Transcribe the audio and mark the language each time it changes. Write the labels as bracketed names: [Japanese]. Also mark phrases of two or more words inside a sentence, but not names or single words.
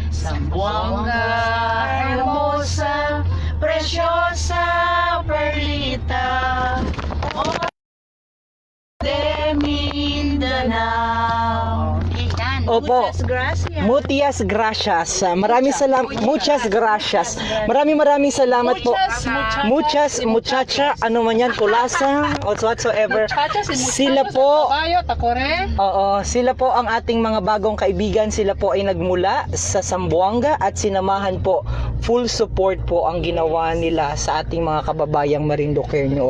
[Spanish] Zamboanga, hermosa, preciosa, perlita. Mindanao. Opo. Muchas gracias. [Filipino] Maraming salamat. [Spanish] Muchas gracias. [Filipino] Maraming salamat po. [Spanish] Muchas, muchacha, [Filipino] ano man yan, kulasa, [English] or whatsoever. [Filipino] Sila po, Tayo, takore. oo, sila po ang ating mga bagong kaibigan. Sila po ay nagmula sa Zamboanga at sinamahan po. Full support po ang ginawa nila sa ating mga kababayang Marinduqueño.